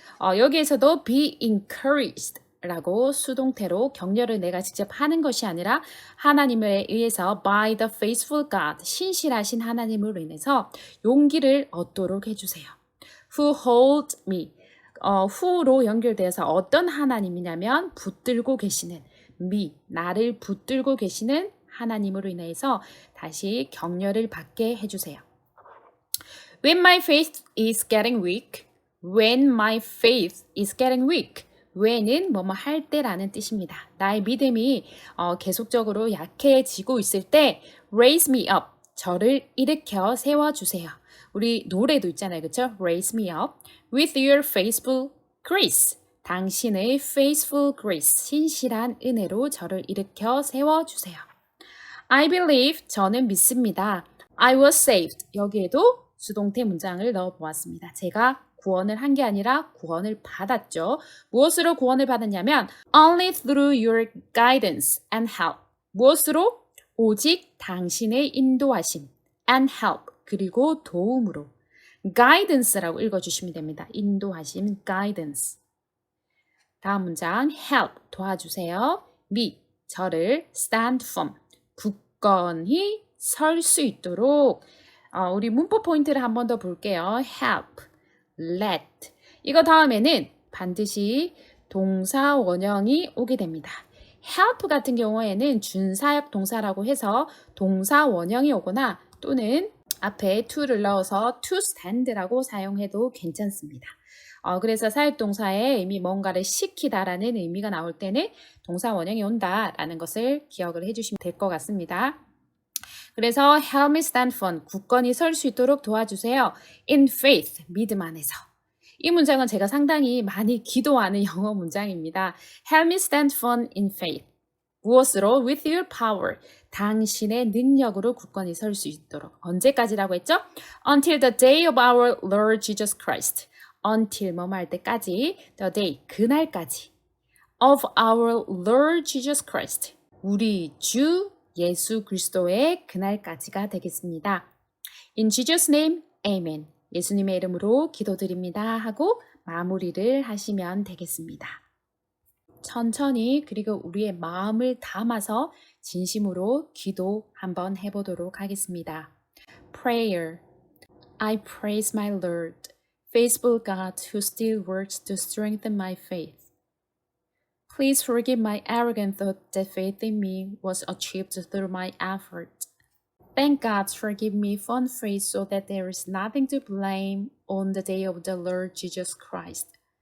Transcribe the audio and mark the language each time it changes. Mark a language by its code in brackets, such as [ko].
[ko] 여기에서도 be encouraged 라고 수동태로 격려를 내가 직접 하는 것이 아니라 하나님에 의해서 [en] by the faithful God, [ko] 신실하신 하나님으로 인해서 용기를 얻도록 해주세요. [en] Who hold me, [ko] who로 연결되어서 어떤 하나님이냐면 붙들고 계시는 me, 나를 붙들고 계시는 하나님으로 인해서 다시 격려를 받게 해주세요. [en] When my faith is getting weak, when my faith is getting weak, [ko] when은 뭐뭐 할 때라는 뜻입니다. 나의 믿음이 계속적으로 약해지고 있을 때 [en] raise me up, [ko] 저를 일으켜 세워주세요. 우리 노래도 있잖아요. 그렇죠? [en] Raise me up with your faithful grace. [ko] 당신의 [en] faithful grace, [ko] 신실한 은혜로 저를 일으켜 세워주세요. [en] I believe, [ko] 저는 믿습니다. [en] I was saved, [ko] 여기에도 수동태 문장을 넣어보았습니다. 제가 구원을 한 게 아니라 구원을 받았죠. 무엇으로 구원을 받았냐면 [en] only through your guidance and help. [ko] 무엇으로? 오직 당신의 인도하심 [en] and help, [ko] 그리고 도움으로. guidance라고 읽어주시면 됩니다. 인도하심, guidance. 다음 문장 help, 도와주세요. me, 저를 [en] stand firm, [ko] 굳건히 설 수 있도록. 우리 문법 포인트를 한 번 더 볼게요. [en] help, let. [ko] 이거 다음에는 반드시 동사 원형이 오게 됩니다. help 같은 경우에는 준사역 동사라고 해서 동사 원형이 오거나 또는 앞에 to를 넣어서 [en] to stand [ko] 라고 사용해도 괜찮습니다. 그래서 사역동사에 이미 뭔가를 시키다라는 의미가 나올 때는 동사 원형이 온다라는 것을 기억을 해주시면 될 것 같습니다. 그래서 [en] help me stand firm, [ko] 굳건히 설 수 있도록 도와주세요. [en] in faith, [ko] 믿음 안에서. 이 문장은 제가 상당히 많이 기도하는 영어 문장입니다. [en] help me stand firm in faith. [ko] 무엇으로? [en] with your power. [ko] 당신의 능력으로 굳건히 설 수 있도록. 언제까지라고 했죠? [en] until the day of our Lord Jesus Christ. [ko] until 뭐뭐 할 때까지, [en] the day, [ko] 그날까지. [en] of our Lord Jesus Christ. [ko] 우리 주 예수 그리스도의 그날까지가 되겠습니다. [en] In Jesus' name, amen. [ko] 예수님의 이름으로 기도드립니다 하고 마무리를 하시면 되겠습니다. 천천히 그리고 우리의 마음을 담아서 진심으로 기도 한번 해보도록 하겠습니다. [en] Prayer. I praise my Lord, faithful God who still works to strengthen my faith. Please forgive my arrogant thought that faith in me was achieved through my effort. Thank God forgive me for unfaith so that there is nothing to blame on the day of the Lord Jesus Christ.